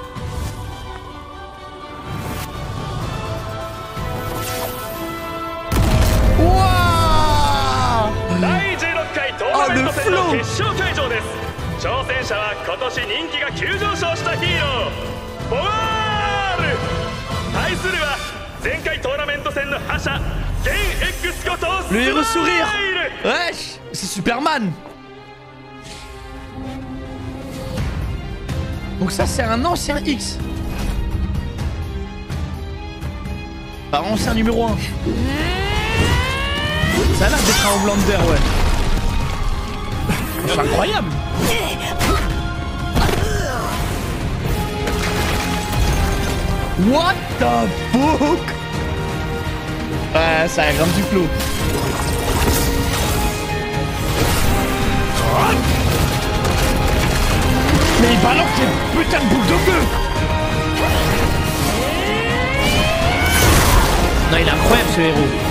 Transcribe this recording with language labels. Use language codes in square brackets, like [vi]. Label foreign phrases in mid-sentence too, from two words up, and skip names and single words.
[ja] 第16回トーナメント戦の決勝会場です。挑戦者は今年人気が急上昇したヒーローボワール。対するは前回トーナメント戦の覇者ゲン X ことスマイル。 [fr] Le héros sourire. Wesh, c'est Superman. Donc ça c'est un ancien X. Bah ancien numéro 1. Ça a l'air d'être un Homelander, ouais. C'est incroyable. [en] What the fuck? [fr] Ouais, ça a grave du flow. Mais il balance les putains de boucles de feu. Non, il est incroyable ce héros.